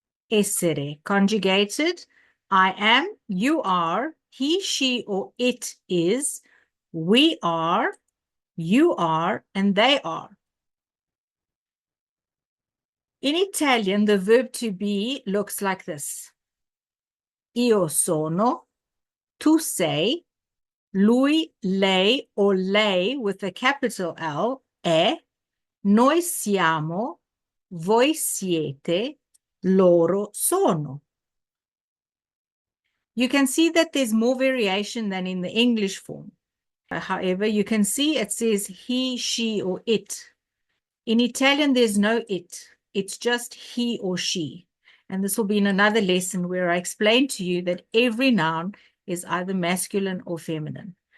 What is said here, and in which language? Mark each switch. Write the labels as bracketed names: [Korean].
[English] Essere, conjugated. I am, you are, he, she, or it is, we are, you are, and they are. In Italian, the verb to be looks like this. [Italian] Io sono, tu sei, lui, lei, [English] or [Italian] lei [English] with a capital L, [Italian] è, noi siamo, voi siete, loro sono. [English] You can see that there's more variation than in the English form. However, you can see it says he, she, or it. In Italian, there's no it. It's just he or she. And this will be in another lesson where I explain to you that every noun is either masculine or feminine.